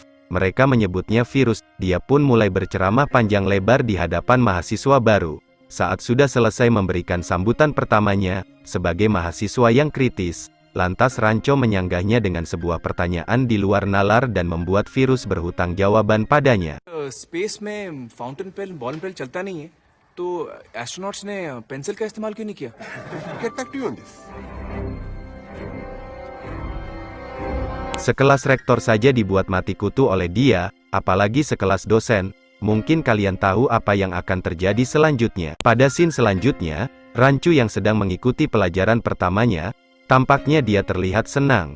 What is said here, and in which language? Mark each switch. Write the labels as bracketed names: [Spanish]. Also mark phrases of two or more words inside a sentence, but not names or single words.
[Indonesian] Mereka menyebutnya Virus. Dia pun mulai berceramah panjang lebar di hadapan mahasiswa baru. Saat sudah selesai memberikan sambutan pertamanya, sebagai mahasiswa yang kritis, lantas Ranco menyanggahnya dengan sebuah pertanyaan di luar nalar dan membuat Virus berhutang jawaban padanya. [Hindi] स्पेस में [English] fountain pen ball pen [Hindi] चलता नहीं है, तो एस्ट्रोनॉट्स ने पेंसिल का इस्तेमाल क्यों नहीं किया? [English] Get back to you on this. [Indonesian] Sekelas rektor saja dibuat mati kutu oleh dia, apalagi sekelas dosen. Mungkin kalian tahu apa yang akan terjadi selanjutnya. Pada scene selanjutnya, Rancu yang sedang mengikuti pelajaran pertamanya, tampaknya dia terlihat senang.